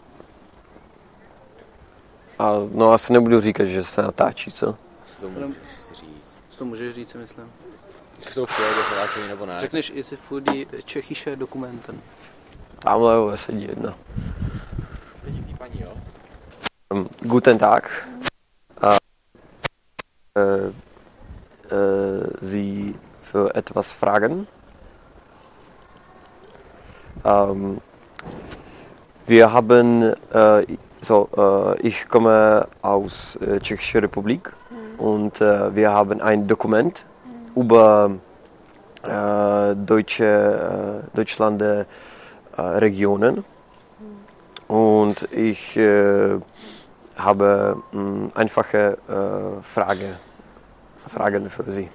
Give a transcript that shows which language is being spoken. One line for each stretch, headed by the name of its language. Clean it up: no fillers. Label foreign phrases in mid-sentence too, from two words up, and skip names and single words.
Czech: A no asi nebudu říkat, že se natáčí, co? Co to můžeš říct, si myslím. Jestli jsou chvíle, že se natáčí nebo ne. Řekneš, jestli fudí Čechyše dokumentem. Tamhle sedí jedna. Sedící paní, jo?
German: Guten Tag. Sie für etwas fragen? Wir haben, ich komme aus Tschechische Republik und wir haben ein Dokument über Deutschland Regionen und ich habe einfache Fragen für Sie.